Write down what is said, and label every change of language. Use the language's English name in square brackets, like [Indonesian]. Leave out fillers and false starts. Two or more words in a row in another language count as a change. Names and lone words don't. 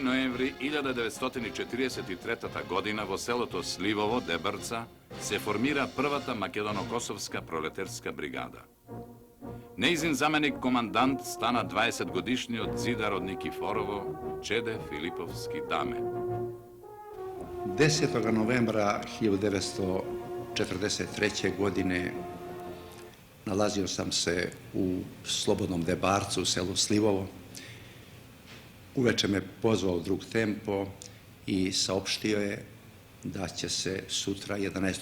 [Macedonian] ноември 1943 година во селото Сливово, Дебрца, се формира првата македоно-косовска пролетерска бригада. Неизин заменик командант стана 20 годишниот зидар од Никифорово, Чеде Филиповски Даме. [Serbian] 10. novembra 1943. godine nalazio sam se u slobodnom Debarcu, u selu Slivovo. Uveče me pozvao drug Tempo i saopštio je da će se sutra, 11.